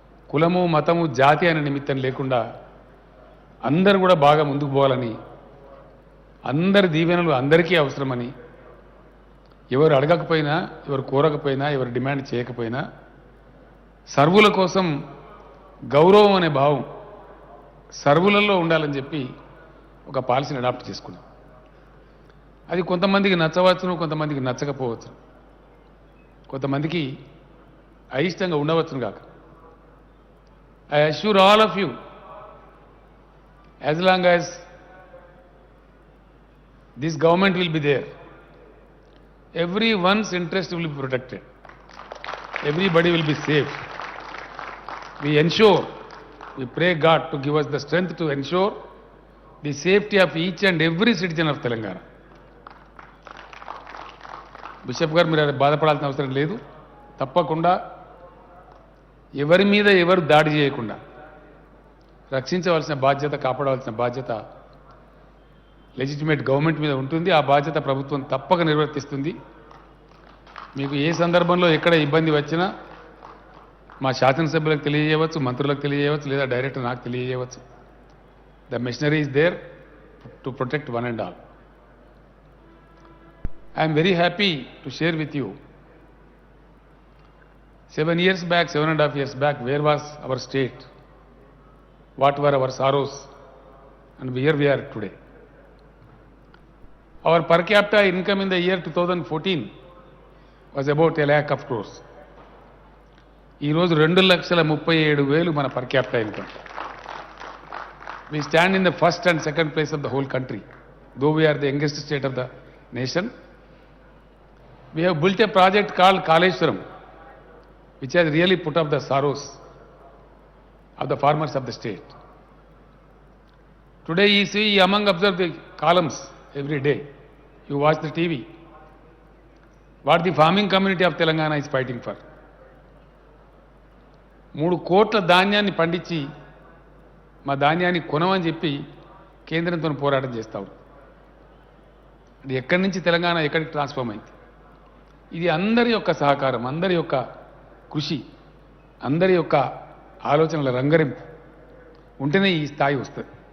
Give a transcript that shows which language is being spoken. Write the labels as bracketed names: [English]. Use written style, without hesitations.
[Telugu] కులము, మతము, జాతి అనే నిమిత్తం లేకుండా అందరూ కూడా బాగా ముందుకు పోవాలని, అందరి దీవెనలు అందరికీ అవసరమని, ఎవరు అడగకపోయినా, ఎవరు కోరకపోయినా, ఎవరు డిమాండ్ చేయకపోయినా సర్వుల కోసం గౌరవం అనే భావం సర్వులలో ఉండాలని చెప్పి ఒక పాలసీని అడాప్ట్ చేసుకున్నాం. అది కొంతమందికి నచ్చవచ్చును, కొంతమందికి నచ్చకపోవచ్చు, కొంతమందికి అయిష్టంగా ఉండవచ్చును కాక. [English] I assure all of you, as long as this government will be there, everyone's interest will be protected. Everybody will be safe. We ensure, we pray God to give us the strength to ensure the safety of each and every citizen of Telangana. [Telugu] Bishop గారు మీరు బాధపడాల్సిన అవసరం లేదు. తప్పకుండా ఎవరి మీద ఎవరు దాడి చేయకుండా రక్షించవలసిన బాధ్యత, కాపాడవలసిన బాధ్యత లెజిటిమేట్ గవర్నమెంట్ మీద ఉంటుంది. ఆ బాధ్యత ప్రభుత్వం తప్పక నిర్వర్తిస్తుంది. మీకు ఏ సందర్భంలో ఎక్కడ ఇబ్బంది వచ్చినా మా శాసనసభ్యులకు తెలియజేయవచ్చు, మంత్రులకు తెలియజేయవచ్చు, లేదా డైరెక్ట్ నాకు తెలియజేయవచ్చు. [English] The machinery is there to protect one and all. I am very happy to share with you, 7 years back, 7.5 years back, where was our state? What were our sorrows? And here we are today. Our per capita income in the year 2014 was about 1 lakh of crores. [Telugu] ఈ రోజు 2,37,000 మన per capita income. [English] We stand in the first and second place of the whole country, though we are the youngest state of the nation. We have built a project called Kaleshwaram, which has really put up the sorrows of the farmers of the state. Today you see, among observe the columns every day, you watch the TV, what the farming community of Telangana is fighting for. [Telugu] 3 కోట్ల ధాన్యాన్ని పండించి మా ధాన్యాన్ని కొనమని చెప్పి కేంద్రంతో పోరాటం చేస్తావు. అది ఎక్కడి నుంచి తెలంగాణ ఎక్కడికి ట్రాన్స్ఫార్మ్ అయింది. ఇది అందరి యొక్క సహకారం, అందరి యొక్క కృషి, అందరి యొక్క ఆలోచనల రంగరింపు ఉంటేనే ఈ స్థాయి వస్తుంది.